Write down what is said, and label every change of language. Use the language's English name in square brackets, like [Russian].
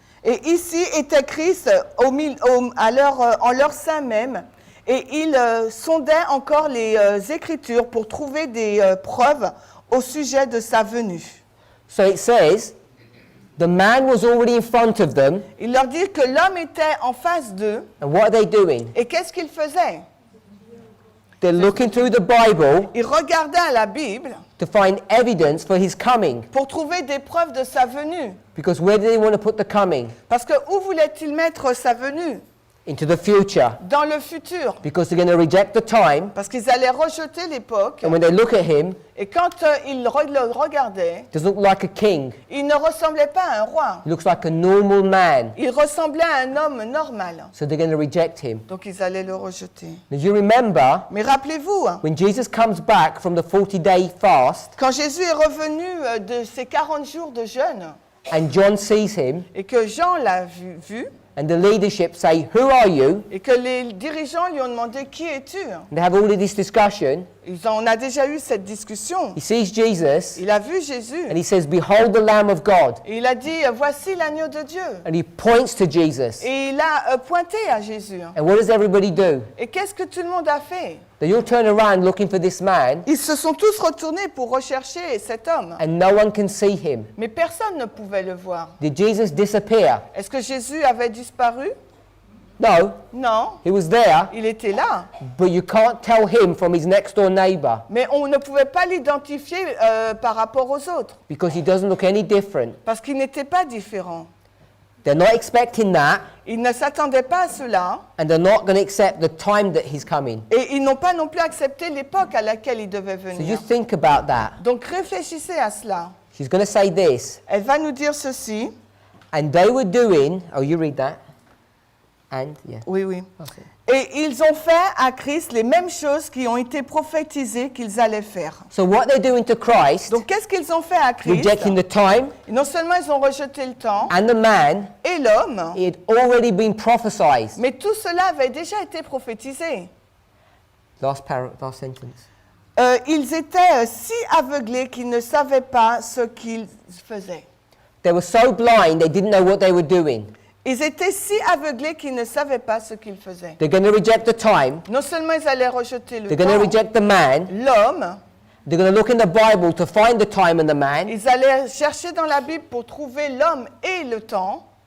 [French] et ici est écrit en leur sein même, et ils sondaient encore les Écritures pour trouver des preuves au sujet de sa venue. [English] So it says, the man was already in front of them, [French] Il leur dit que l'homme était en face d'eux, [English] and what are they doing? [French] et qu'est-ce qu'ils faisaient? [English] They're looking through the Bible [French] Ils regardaient à la Bible [English] to find evidence for his coming. [French] pour trouver des preuves de sa venue. [English] Because where do they want to put the coming? [French] Parce que où voulait-il mettre sa venue? [English] Into the future. [French] Dans le futur. [English] Because they're going to reject the time, [French] Parce qu'ils allaient rejeter l'époque. [English] and when they look at him, [French] Et quand ils le regardaient, [English] he doesn't look like a king. [French] il ne ressemblait pas à un roi. [English] He looks like a normal man. [French] Il ressemblait à un homme normal. [English] So they're going to reject him. [French] Donc ils allaient le rejeter. [English] Now you remember, [French] Mais rappelez-vous, [English] when Jesus comes back from the 40-day fast, [French] quand Jésus est revenu de ses 40 jours de jeûne, [English] and John sees him, [French] et que Jean l'a vu, [English] and the leadership say, "Who are you?" [French] et que les dirigeants lui ont demandé « Qui es-tu » [English] And they have all of this discussion. [French] On a déjà eu cette discussion. [English] He sees Jesus, [French] Il a vu Jésus. [English] and he says, "Behold the Lamb of God." [French] Et il a dit « Voici l'agneau de Dieu ». [English] And he points to Jesus. [French] Et il a pointé à Jésus. [English] And what does everybody do? [French] Et qu'est-ce que tout le monde a fait? [English] They all turn around looking for this man, [French] Ils se sont tous retournés pour rechercher cet homme. [English] and no one can see him. [French] Mais personne ne pouvait le voir. [English] Did Jesus disappear? [French] Est-ce que Jésus avait disparu? [English] No, [French] Non, [English] he was there, [French] il était là. [English] but you can't tell him from his next door neighbor [French] Mais on ne pouvait pas l'identifier par rapport aux autres, [English] because he doesn't look any different. [French] parce qu'il n'était pas différent. [English] They're not expecting that, [French] Ils ne s'attendaient pas à cela, [English] and they're not going to accept the time that he's coming. [French] et ils n'ont pas non plus accepté l'époque à laquelle il devait [English] So you [French] venir. [English] think about that. [French] Donc réfléchissez à cela. [English] She's going to say this, [French] Elle va nous dire ceci. [English] and they were doing, oh, you read that. And, yeah. [French] Oui, oui. [English] Okay. [French] Et ils ont fait à Christ les mêmes choses qui ont été prophétisées qu'ils allaient faire. [English] So what they're doing to Christ, [French] Donc qu'est-ce qu'ils ont fait à Christ? [English] rejecting the time [French] Non seulement ils ont rejeté le temps [English] and the man, [French] et l'homme, [English] it had already been prophesied. [French] mais tout cela avait déjà été prophétisé. [English] Last sentence. [French] Ils étaient si aveuglés qu'ils ne savaient pas ce qu'ils faisaient. [English] They were so blind they didn't know what they were doing. [French] Ils étaient si aveuglés qu'ils ne savaient pas ce qu'ils faisaient. [English] They're going to reject the time. [French] Non seulement ils allaient rejeter le [English] They're going to [French] temps, [English] reject the man. [French] l'homme, [English] They're going to look in the Bible to find the time and the man. [French] ils allaient chercher dans la Bible pour trouver l'homme et le temps.